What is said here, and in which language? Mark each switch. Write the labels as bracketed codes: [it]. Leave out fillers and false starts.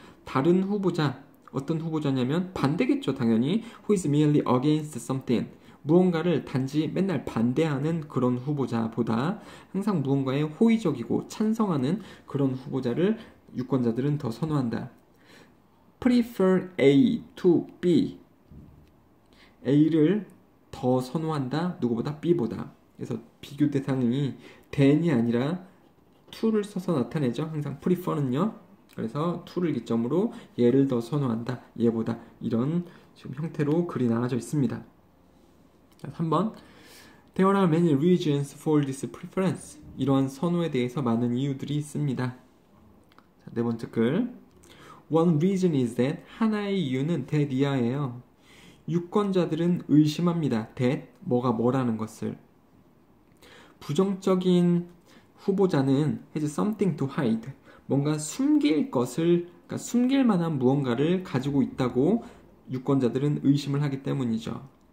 [ko] 다른 후보자, 어떤 후보자냐면 반대겠죠, 당연히. [en] who is merely against something, [ko] 무언가를 단지 맨날 반대하는 그런 후보자보다 항상 무언가에 호의적이고 찬성하는 그런 후보자를 유권자들은 더 선호한다. [en] prefer A to B, [ko] A를 더 선호한다, 누구보다 B보다. 그래서 비교 대상이 than이 아니라 to를 써서 나타내죠. 항상 prefer는요. 그래서 to를 기점으로 얘를 더 선호한다, 얘보다. 이런 지금 형태로 글이 나와져 있습니다. 자, 3번. [en] There are many reasons for this preference. [ko] 이러한 선호에 대해서 많은 이유들이 있습니다. 자, 네 번째 글. [en] One reason is that, [ko] 하나의 이유는 that 이하예요. 유권자들은 의심합니다. that, 뭐라는 것을. 부정적인 후보자는 [en] has something to hide, [ko] 뭔가 숨길 것을, 그러니까 숨길 만한 무언가를 가지고 있다고 유권자들은 의심을 하기 때문이죠.